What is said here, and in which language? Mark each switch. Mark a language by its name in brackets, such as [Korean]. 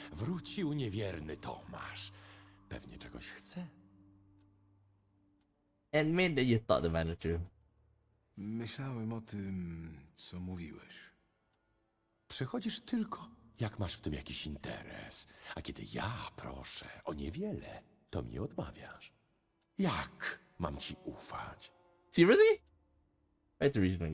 [Polish] Wrócił niewierny Tomasz. Pewnie czegoś chce. [English] Admit that you thought the matter through. [Polish] Myślałem o tym, co mówiłeś. Przychodzisz tylko, jak masz w tym jakiś interes. A kiedy ja proszę o niewiele, to mi odmawiasz. Jak mam ci ufać? [English] Seriously? I have to read it again.